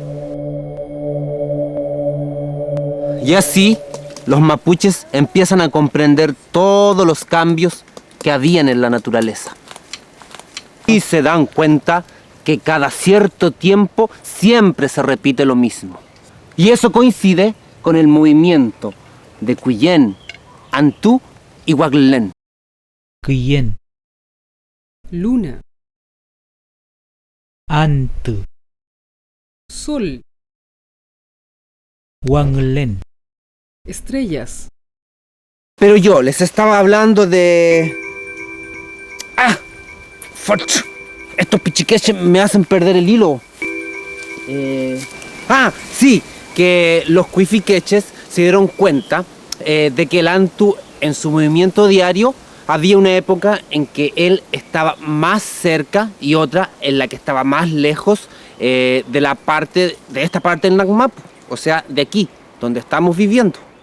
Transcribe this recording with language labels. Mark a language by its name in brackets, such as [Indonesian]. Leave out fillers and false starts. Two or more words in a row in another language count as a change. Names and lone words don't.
[Spanish] Y así, los mapuches empiezan a comprender todos los cambios que habían en la naturaleza. Y se dan cuenta que cada cierto tiempo siempre se repite lo mismo. Y eso coincide con el movimiento de Cuillén, Antú y Huaglén. Kuyen. Luna. Antu. Sol. Wanglen. Estrellas. Pero yo les estaba hablando de... ¡Foch! Estos pichiqueches me hacen perder el hilo. Sí, que los cuifiqueches se dieron cuenta de que el Antu en su movimiento diario había una época en que él estaba más cerca y otra en la que estaba más lejos de esta parte del Nagmapu, o sea, de aquí, donde estamos viviendo.